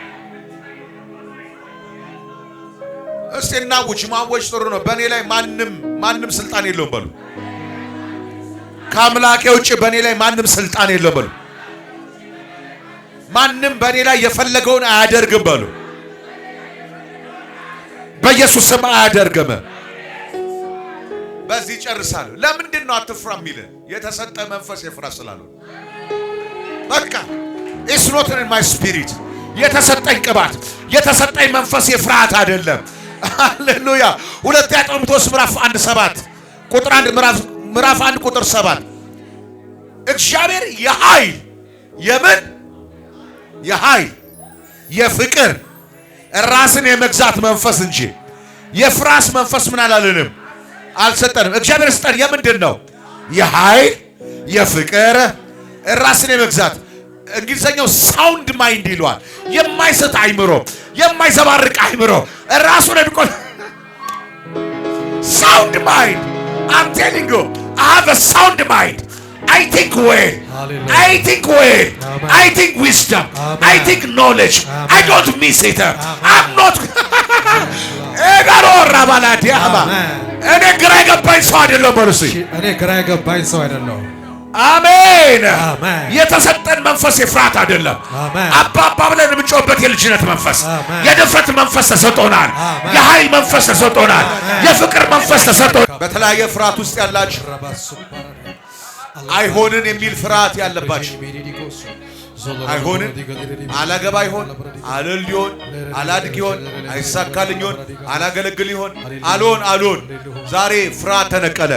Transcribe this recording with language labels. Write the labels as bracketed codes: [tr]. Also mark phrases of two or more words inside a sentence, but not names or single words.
[am] እስቲ እናውጅ። ማወጅ ጥሩ ነው። በእኔ ላይ ማንም ስልጣን የለውም በሉ። ከአምላኬ ውጭ በእኔ ላይ ማንም ስልጣን የለውም በሉ። ማንም በእኔ ላይ የፈለገውን አያደርግም በሉ። በኢየሱስ ስም አያደርግም። በዚህ ጨርሳለሁ። ለምንድን ነው አትፍራ የሚል? የተሰጠ መንፈስ የፍራ ስላለው በቃ [en] it's not in my spirit። [am] የተሰጠኝ ቅባት የተሰጠኝ መንፈስ የፍርሃት አይደለም። ሃሌሉያ። ሁለተኛ ጢሞቴዎስ ምዕራፍ 1:7 ቁጥር 1 ምዕራፍ 1 ቁጥር 7 እግዚአብሔር የኃይል የፍቅር ራስን የመግዛት መንፈስ እንጂ የፍራስ መንፈስ ምን አላለንም አልሰጠንም። እግዚአብሔር ስጠን የምንድን ነው? የኃይል የፍቅር ራስን የመግዛት እንግሊዘኛው [en] sound mind [am] ይለዋል። የማይሰጥ አይምሮ፣ የማይዘባርቅ አይምሮ ራሱን [en] Sound mind. I'm telling you, I have a sound mind. I think well. I think well. I think wisdom. I think knowledge. I don't miss it. I'm not. [am] እኔ ግራ የገባኝ ሰው አይደለም በሉ እስኪ። እኔ ግራ የገባኝ ሰው አይደለም። አሜን። የተሰጠን መንፈስ የፍርሃት አይደለም። አባባ ብለን የምንጮህበት የልጅነት መንፈስ፣ የድፍረት መንፈስ ተሰጥቶናል። የኃይል መንፈስ ተሰጥቶናል። የፍቅር መንፈስ ተሰጥቶናል። በተለያየ ፍርሃት ውስጥ ያላችሁ አይሆንን የሚል ፍርሃት ያለባችሁ አይሆንን አላገባ ይሆን አልል ይሆን አላድግ ይሆን አይሳካልኝ ይሆን አላገለግል ይሆን አልሆን ዛሬ ፍርሃት ተነቀለ።